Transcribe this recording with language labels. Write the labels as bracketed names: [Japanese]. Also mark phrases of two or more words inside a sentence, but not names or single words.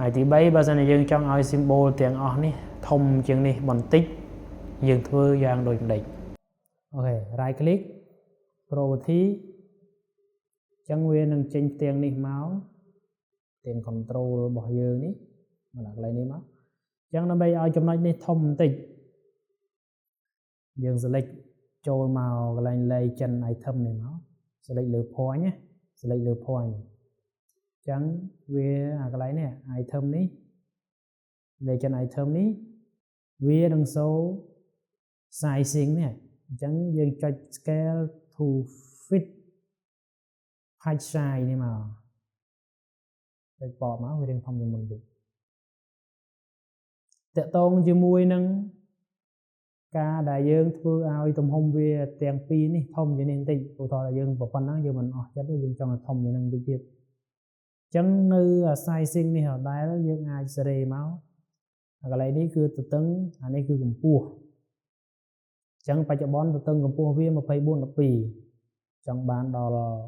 [Khmer] ហើយទី3បើសិនជាយើងចង់ឲ្យ symbol ទាំងអស់នេះធំជាងនេះបន្តិចយើងធ្វើយ៉ាងដូចម្ដេចអូខេ [English] right click property [Khmer] ចឹងវានឹងចេញផ្ទាំងនេះមកផ្ទាំង control របស់យើងនេះមកដាក់កន្លែងនេះមកចឹងដើម្បីឲ្យចំណុចនេះធំបន្តិច យើង select ចូលមកកន្លែង [English] legend item [Khmer] នេះមក select លើ point ណា select លើ point ចឹងវាអាកន្លែងនេះ item នេះ [English] legend item [Khmer] នេះវានឹង [English] show sizing [Khmer] នេះអញ្ចឹងយើងចុច [English] scale to fit page size [Khmer] នេះមកចុចបកមកវារៀងធំជាងមុនតិច តកតងជាមួយនឹងការដែលយើងធ្វើឲ្យទំហំវាទាំងពីរនេះធំជាងនេះបន្តិចឧទាហរណ៍យើងប៉ុណ្ណឹងយើងមិនអស់ចិត្តទេយើងចង់ឲ្យធំជាងនឹងបន្តិចទៀតអញ្ចឹងនៅ sizing នេះដដែលយើងអាចសេរីមកកន្លែងនេះគឺទទឹងអានេះគឺកម្ពស់អញ្ចឹងបច្ចុប្បន្នទទឹងកម្ពស់វា 24:12 ចង់បានដល់